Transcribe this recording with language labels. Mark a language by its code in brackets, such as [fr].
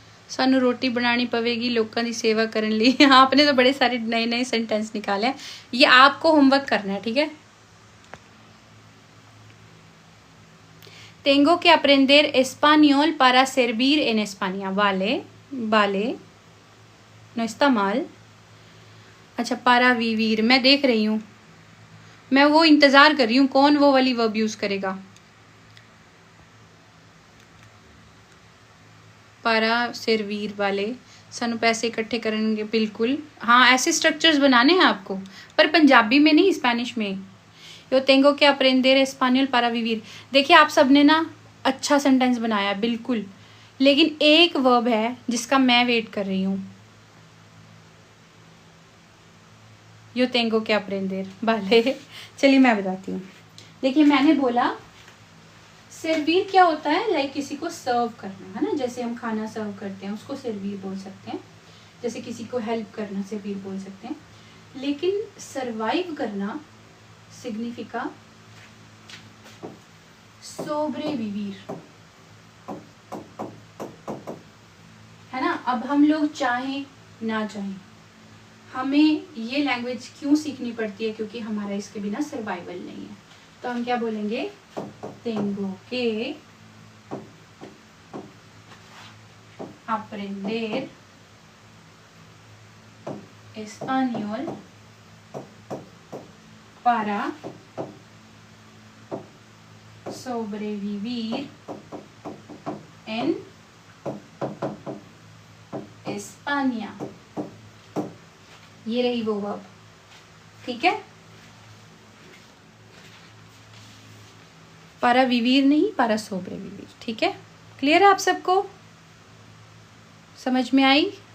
[pa] सानू रोटी बनानी पवेगी [hi] लोगों की सेवा करने लिए। आपने तो बड़े सारे नए नए सेंटेंस निकाले हैं, ये आपको होमवर्क करना है, ठीक है। [es] Tengo que aprender español para servir en España। Vale, vale, no está mal। [hi] अच्छा [es] para vivir, [hi] मैं देख रही हूँ, मैं वो इंतज़ार कर रही हूँ कौन वो वाली वर्ब यूज़ करेगा। [es] para servir [hi] वाले, सानू पैसे इकट्ठे करेंगे, बिल्कुल हाँ, ऐसे स्ट्रक्चर्स बनाने हैं आपको, पर पंजाबी में नहीं, स्पेनिश में। [es] यो tengo que aprender español para vivir। [hi] देखिए आप सबने ना अच्छा सेंटेंस बनाया बिल्कुल, लेकिन एक वर्ब है जिसका मैं वेट कर रही हूँ। यो [es] tengo que aprender [hi] वाले, चलिए मैं बताती हूँ। देखिए मैंने बोला सर्वीर क्या होता है, लाइक किसी को सर्व करना, है ना, जैसे हम खाना सर्व करते हैं उसको सर्वीर बोल सकते हैं, जैसे किसी को हेल्प करना सर्वीर बोल सकते हैं। लेकिन सरवाइव करना सिग्निफिका सोब्रेविवीर, है ना। अब हम लोग चाहें ना चाहें, हमें ये लैंग्वेज क्यों सीखनी पड़ती है, क्योंकि हमारा इसके बिना सर्वाइवल नहीं है। तो हम क्या बोलेंगे, [es] tengo que aprender español para sobrevivir en España। [hi] ये रही वो वर्ब, ठीक है। [es] para vivir [hi] नहीं, [es] para sobrevivir, [hi] ठीक है। क्लियर है आप सबको, समझ में आई।